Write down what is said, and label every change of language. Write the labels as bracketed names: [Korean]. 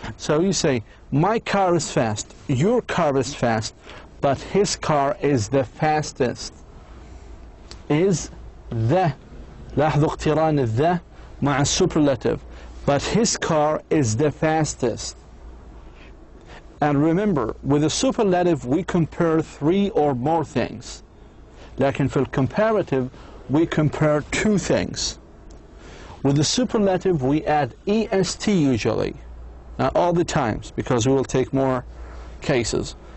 [English] So you say, my car is fast, your car is fast, but his car is the fastest. Is the [Arabic] لاحظوا اقتران الذا مع الsuperlative. [English] But his car is the fastest. And remember, with the superlative we compare 3 or more things. [Arabic] لكن في [English] الcomparative we compare 2 things. With the superlative we add est usually. Not all the times, because we will take more cases.